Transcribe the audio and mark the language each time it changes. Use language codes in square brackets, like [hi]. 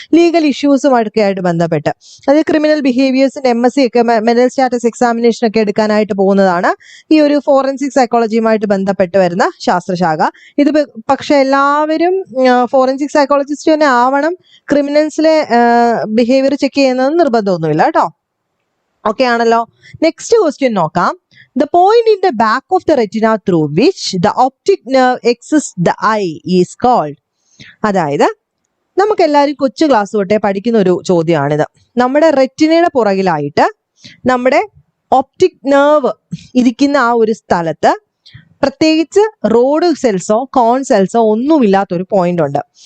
[ml] Legal ഇഷ്യൂസുമൊക്കെ ആയിട്ട് ബന്ധപ്പെട്ട്, അതായത് ക്രിമിനൽ ബിഹേവിയേഴ്സിന്റെ MSc ഒക്കെ, മെന്റൽ സ്റ്റാറ്റസ് എക്സാമിനേഷൻ ഒക്കെ എടുക്കാനായിട്ട് പോകുന്നതാണ് ഈ ഒരു ഫോറൻസിക് സൈക്കോളജിയുമായിട്ട് ബന്ധപ്പെട്ട് വരുന്ന ശാസ്ത്രശാഖ. ഇത് പക്ഷെ എല്ലാവരും ഫോറൻസിക് സൈക്കോളജിസ്റ്റ് തന്നെ ആവണം, ക്രിമിനൽസിലെ ബിഹേവിയർ ചെക്ക് ചെയ്യുന്നത് നിർബന്ധമൊന്നുമില്ല കേട്ടോ. ഓക്കെ ആണല്ലോ. നെക്സ്റ്റ് ക്വസ്റ്റ്യൻ നോക്കാം. [en] The point in the back of the retina through which the optic nerve exits the eye is called. [ml] അതായത് നമുക്ക് എല്ലാവരും കൊച്ചു ക്ലാസ് തൊട്ടേ പഠിക്കുന്ന ഒരു ചോദ്യമാണിത്. നമ്മുടെ റെറ്റിനയുടെ പുറകിലായിട്ട് നമ്മുടെ ഒപ്റ്റിക് നെർവ് ഇരിക്കുന്ന ആ ഒരു സ്ഥലത്ത് പ്രത്യേകിച്ച് റോഡ് സെൽസോ കോൺ സെൽസോ ഒന്നുമില്ലാത്തൊരു പോയിന്റ് ഉണ്ട്.